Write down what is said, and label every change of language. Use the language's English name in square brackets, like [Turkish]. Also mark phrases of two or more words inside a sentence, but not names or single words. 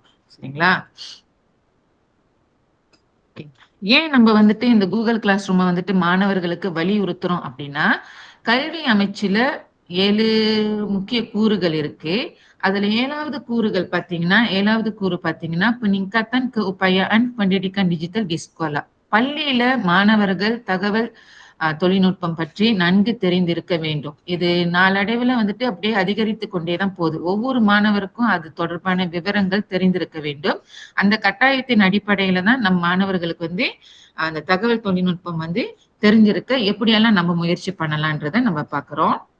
[Tamil] சரிங்களா? ஏன் நம்ம இந்த கூகுள் கிளாஸ் ரூமை மாணவர்களுக்கு வலியுறுத்துறோம் அப்படின்னா, கல்வி அமைச்சுல 7 முக்கிய கூறுகள் இருக்கு. அதுல 7வது கூறு பாத்தீங்கன்னா [Malay] peningkatan keupayaan pendidikan digital di sekolah. [Tamil] பள்ளியில மாணவர்கள் தகவல் தொழில்நுட்பம் பற்றி நன்கு தெரிந்திருக்க வேண்டும். இது நாளடைவுல அப்படியே அதிகரித்து கொண்டேதான் போகுது. ஒவ்வொரு மாணவருக்கும் அது தொடர்பான விவரங்கள் தெரிந்திருக்க வேண்டும். அந்த கட்டாயத்தின் அடிப்படையில தான் நம் மாணவர்களுக்கு அந்த தகவல் தொழில்நுட்பம் தெரிஞ்சிருக்க எப்படியெல்லாம் நம்ம முயற்சி பண்ணலான்றத நம்ம பாக்குறோம்.